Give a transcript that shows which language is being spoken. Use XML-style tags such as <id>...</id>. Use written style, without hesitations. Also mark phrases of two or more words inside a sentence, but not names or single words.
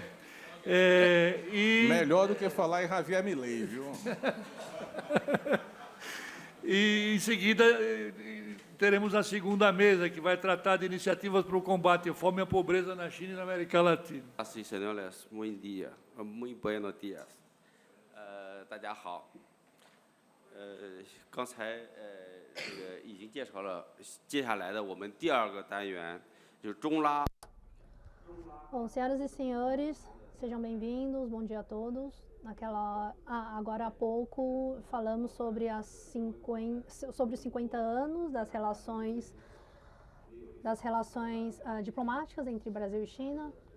<pt>Melhor do que falar em Javier Milei, viu? E, em seguida, teremos a segunda mesa, que vai tratar de iniciativas para o combate à fome e à pobreza na China e na América Latina. Sim, senhores, bom dia, muito</pt> <es>buenos dias.</es> <zh>大家好。刚才已经介绍了，接下来的我们第二个单元就是中拉。</zh> <pt>Bom, senhoras e senhores, sejam bem-vindos, bom dia a todos. Agora há pouco falamos sobre os 50 anos das relações diplomáticas entre Brasil e China.</pt>